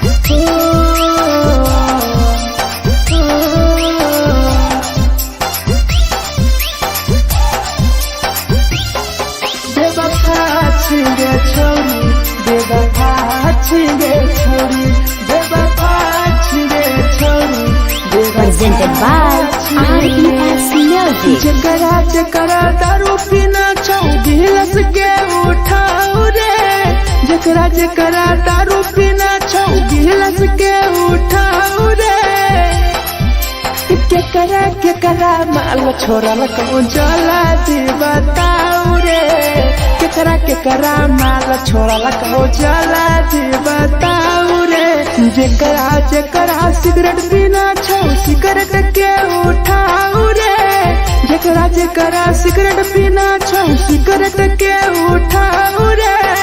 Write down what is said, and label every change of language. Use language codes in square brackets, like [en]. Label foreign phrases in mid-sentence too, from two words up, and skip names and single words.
[anp] छिगे छोरी बेवफा छिगे छोरी बेवफा छिगे छोरी [en] Presented by RES Music. [anp] जकरा जकरा दारू पीना छौ गिलास के उठाओ रे जकरा जकरा दारू पीना छौ गिलास के उठाओ रे केकरा माल छोरा लको जला दी बताओ रे केकरा माल छोरा लको जला दी बताओ रे जकरा सिगरेट पीना छौ सिगरेट के उठाओ रे जकरा सिगरेट पीना छौ सिगरेट के उठाओ रे